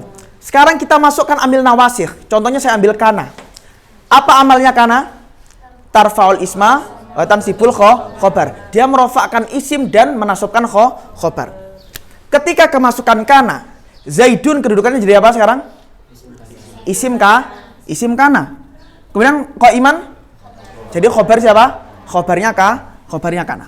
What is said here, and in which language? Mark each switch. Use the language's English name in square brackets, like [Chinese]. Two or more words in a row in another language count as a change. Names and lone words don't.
[Indonesian] Sekarang kita masukkan [Arabic] عامل النواسخ. [Indonesian] Contohnya saya ambil kana. Apa amalnya kana? [Arabic] ترفع الاسم وتنصب الخبر. [Indonesian] Dia merofakkan isim dan menasabkan khobar. Ketika kemasukan kana, Zaidun kedudukannya jadi apa sekarang? Isim kana. Kemudian qaiman jadi khobar siapa? Khobarnya kana.